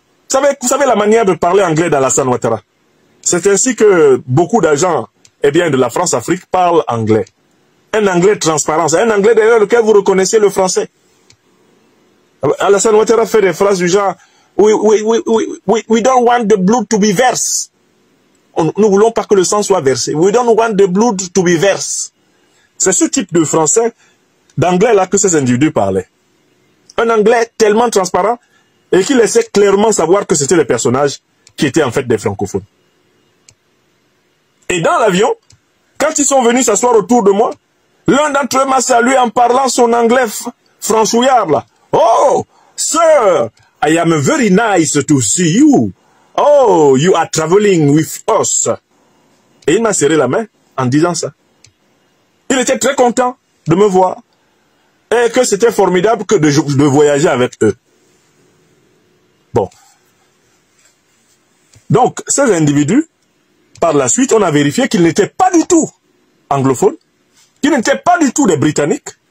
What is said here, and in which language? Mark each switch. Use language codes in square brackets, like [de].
[fr] Vous savez la manière de parler anglais d'Alassane Ouattara. C'est ainsi que beaucoup d'agents de la France-Afrique parlent anglais. Un anglais transparent, c'est un anglais derrière lequel vous reconnaissez le français. Alassane Ouattara fait des phrases du genre [en] we don't want the blood to be verse. [fr] Nous ne voulons pas que le sang soit versé. [en] We don't want the blood to be verse. [fr] C'est ce type de français, d'anglais là que ces individus parlaient. Un anglais tellement transparent et qui laissait clairement savoir que c'était des personnages qui étaient en fait des francophones. Et dans l'avion, quand ils sont venus s'asseoir autour de moi, l'un d'entre eux m'a salué en parlant son anglais franchouillard là. [en] Oh, sir, I am very nice to see you. Oh, you are traveling with us. [fr] Et il m'a serré la main en disant ça. Il était très content de me voir. Et que c'était formidable que de voyager avec eux. Bon. Donc, ces individus, par la suite, on a vérifié qu'ils n'étaient pas du tout anglophones, qu'ils n'étaient pas du tout des Britanniques.